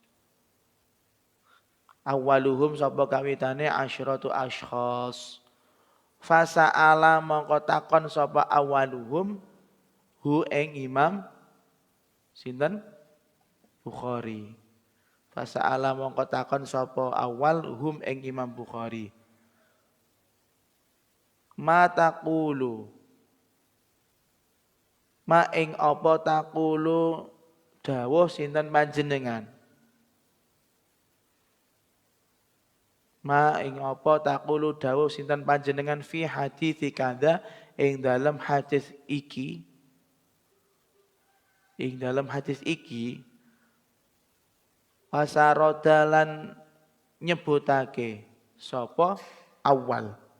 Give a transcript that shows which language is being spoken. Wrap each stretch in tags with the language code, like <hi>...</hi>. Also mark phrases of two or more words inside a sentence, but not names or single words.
<jv>Awaluhum sapa kawitane</jv> <ar>asyratu asykhas.</ar> <jv>Fasa'ala mongko takon sapa awaluhum hu ing Imam sinten Bukhari. Fasa'ala mongko takon sapa awal hum ing Imam Bukhari.</jv> <ar>Ma taqulu ma</ar> <jv>ing apa taqulu dawuh sinten panjenengan. Ma ing apa taqulu dawuh sinten panjenengan</jv> <ar>fi hadits kadza</ar> <jv>ing dalam hadis iki. Ing dalam hadis iki wasarodalan nyebutake sapa awal.</jv>